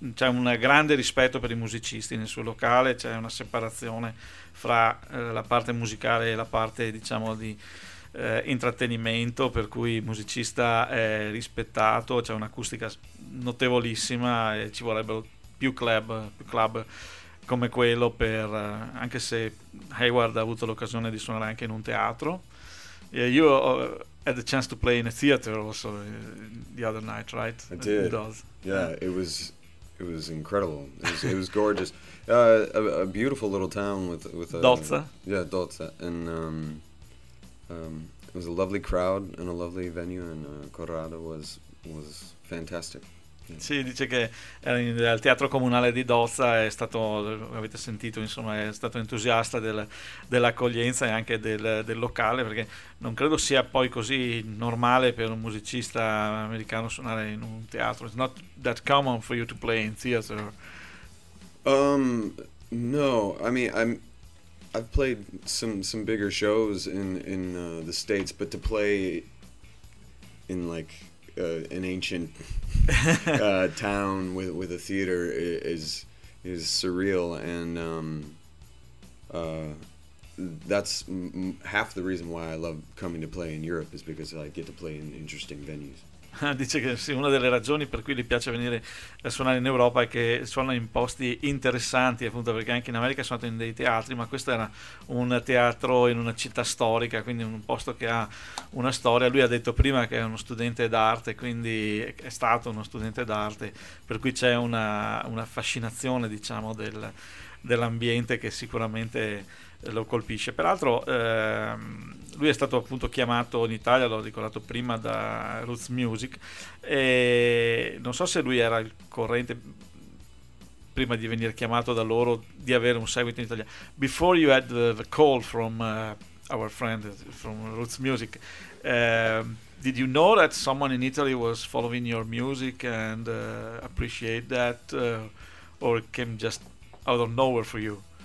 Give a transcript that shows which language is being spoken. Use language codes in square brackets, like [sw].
[it] C'è un grande rispetto per i musicisti nel suo locale, c'è una separazione fra la parte musicale e la parte, diciamo, di intrattenimento, per cui il musicista è rispettato, c'è un'acustica notevolissima, e ci vorrebbero più club come quello, anche se Hayward ha avuto l'occasione di suonare anche in un teatro. [en] You had the chance to play in a theater also the other night, right? I did. Yeah, it was incredible. It was gorgeous. A beautiful little town with a Dolza. Yeah, Dolza. And it was a lovely crowd and a lovely venue, and Corrado was fantastic. [it] Sì, dice che al Teatro Comunale di Dozza è stato, avete sentito, insomma, è stato entusiasta dell'accoglienza e anche del locale, perché non credo sia poi così normale per un musicista americano suonare in un teatro. [en] It's not that common for you to play in theater. No, I mean, I've played some bigger shows in the States, but to play in like an ancient town with a theater is surreal, and that's half the reason why I love coming to play in Europe, is because I get to play in interesting venues. [it] Dice che sì, una delle ragioni per cui gli piace venire a suonare in Europa è che suona in posti interessanti, appunto, perché anche in America è suonato in dei teatri, ma questo era un teatro in una città storica, quindi un posto che ha una storia. Lui ha detto prima che è uno studente d'arte, quindi è stato uno studente d'arte, per cui c'è una fascinazione, diciamo, dell'ambiente che sicuramente lo colpisce. Peraltro lui è stato appunto chiamato in Italia, l'ho ricordato prima, da Roots Music, e non so se lui era al corrente prima di venire chiamato da loro di avere un seguito in Italia. [en] Before you had the call from our friend from Roots Music, did you know that someone in Italy was following your music and appreciate that, or it came just out of nowhere for you?